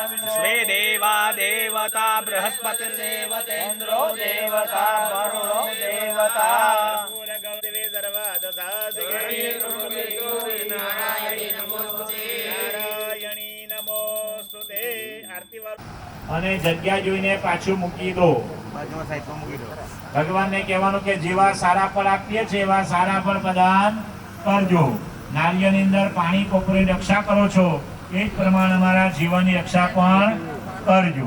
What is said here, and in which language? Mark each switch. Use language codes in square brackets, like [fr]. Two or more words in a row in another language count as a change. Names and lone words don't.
[sa] स्वे देवा देवता बृहस्पतिर्देवतेन्द्रो देवता वरुणो देवता गौदेवी नारायणी नमोस्तुते आरती [gu] અને જગ્યા જોઈને પાછું મૂકી દો. ભગવાનને કહેવાનું કે જેવા સારા ફળ આપીએ છીએ એવા સારા ફળ પ્રદાન કરજો. નારિયેળની અંદર પાણી કોપરી રક્ષા કરો છો એ જ પ્રમાણે અમારા જીવનની રક્ષા પણ કરજો.